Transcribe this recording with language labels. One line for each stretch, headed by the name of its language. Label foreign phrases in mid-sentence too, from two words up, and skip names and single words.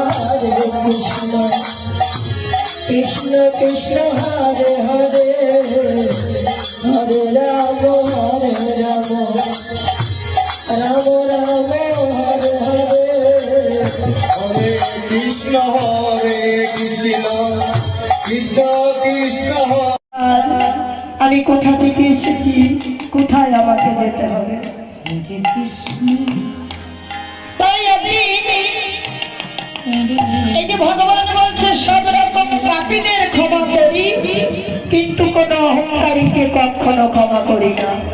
Bangla: Krishna Krishna Hare Hare Hare Rama Rama Rama Hare Hare Hare Krishna Krishna Krishna আমি কোথা থেকে এসেছি, কোথায় আমাকে যেতে হবে। তাই এই যে ভগবান বলছে সব রকম পাপীদের ক্ষমা করি, কিন্তু কোন অহংকারীকে কখনো ক্ষমা করি না।